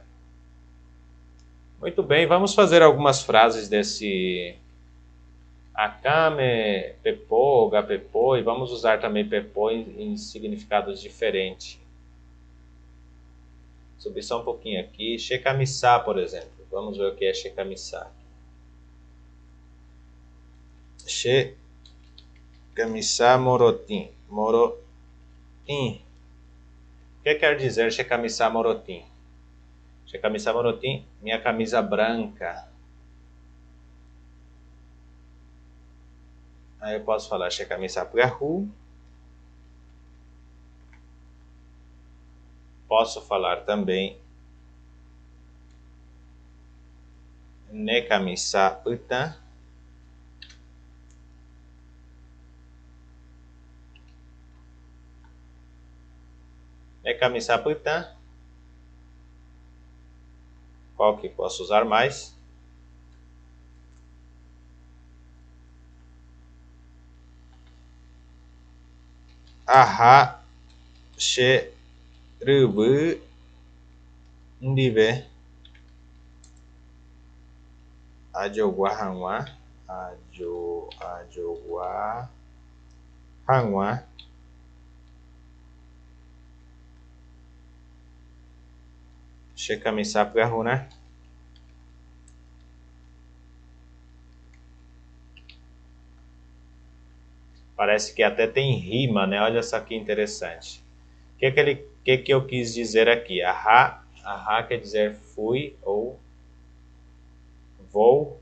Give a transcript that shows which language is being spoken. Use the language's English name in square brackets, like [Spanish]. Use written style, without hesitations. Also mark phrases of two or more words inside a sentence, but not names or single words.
[Portuguese] Muito bem, vamos fazer algumas frases desse akame, pepô, gapepô, e vamos usar também pepô em significados diferentes. Subir só um pouquinho aqui. Shekamisá, por exemplo. Vamos ver o que é shekamisá. [Guarani] Shekamisá morotim. [Portuguese] Morotim. O que quer dizer [Guarani] shekamisá morotim? Shekamisá morotim, [Portuguese] minha camisa branca. Aí eu posso falar [Guarani] shekamisá prahu. [Portuguese] Posso falar também [Guarani] Nekamisa uta. Nekamisa uta. [Portuguese] Qual que posso usar mais? [Guarani] Aha she rubu ndibe ajogwa hanwa ajogwa hanwa shekamisa prahu, [Portuguese] né? Parece que até tem rima, né? Olha só que interessante. O que eu quis dizer aqui? Aha quer dizer fui ou vou.